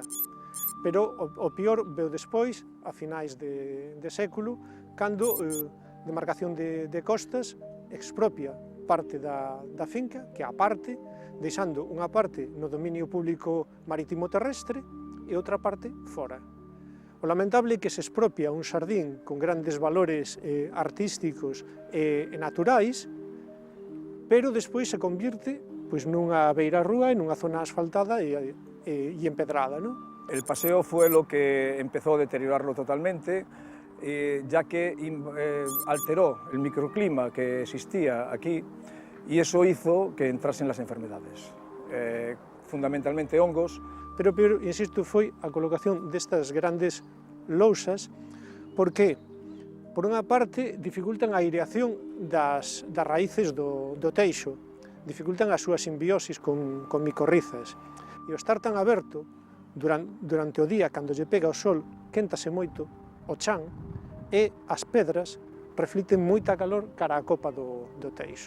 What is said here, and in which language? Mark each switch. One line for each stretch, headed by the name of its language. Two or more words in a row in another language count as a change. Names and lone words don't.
Galician: Pero o peor veu despois, a finais de século, cando demarcación de costas expropia parte da finca, que a parte, deixando unha parte no dominio público marítimo terrestre e outra parte fora. O lamentable é que se expropia un xardín con grandes valores artísticos e naturais, pero despois se convirte nunha beirarrúa e nunha zona asfaltada e empedrada, ¿no?
Spanish: El paseo fue lo que empezó a deteriorarlo totalmente, ya que alteró el microclima que existía aquí, y eso hizo que entrasen las enfermedades, fundamentalmente hongos.
Galician: Pero, insisto, foi a colocación destas grandes lousas, porque, por unha parte, dificultan a aireación das raíces do teixo, dificultan a súa simbiosis con micorrizas, e o estar tan aberto durante o día, cando lle pega o sol, quéntase moito o chan, e as pedras reflicten moita calor cara á copa do teixo.